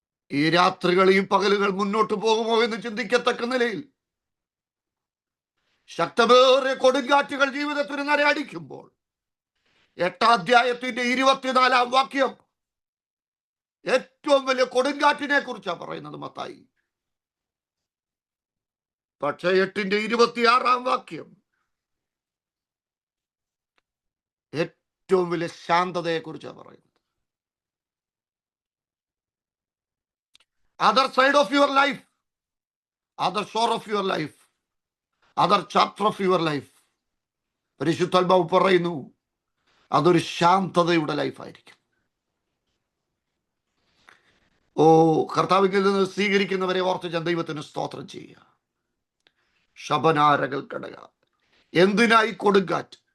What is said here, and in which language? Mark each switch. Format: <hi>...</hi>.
<ml>ഈ രാത്രികൾ ഈ പകലുകൾ മുന്നോട്ട് പോകുമോ എന്ന് ചിന്തിക്കത്തക്ക നിലയിൽ ശക്തമേറിയ കൊടുങ്കാറ്റുകൾ ജീവിതത്തിന് നേരെ അടിക്കുമ്പോൾ 8ാം അധ്യായത്തിന്റെ 24-ാം വാക്യം ഏറ്റവും വലിയ കൊടുങ്കാറ്റിനെ കുറിച്ചാണ് പറയുന്നത് മത്തായി. പക്ഷെ 8ന്റെ 26-ാം വാക്യം ഏറ്റവും വലിയ ശാന്തതയെ കുറിച്ചാണ് പറയുന്നത്.</ml> <en>Other side of your life, other shore of your life, other chapter of your life.</en> <ml>പരിശുദ്ധാത്മാവ് പറയുന്നു, അതൊരു ശാന്തതയുടെ ലൈഫായിരിക്കും. ഓ, കർത്താവിൽ നിന്ന് സ്വീകരിക്കുന്നവരെ ഓർത്ത് ഞാൻ ദൈവത്തിന് സ്തോത്രം ചെയ്യുക. ശബനാരകൾ കടക. എന്തിനായി കൊടുങ്കാറ്റ്?</ml>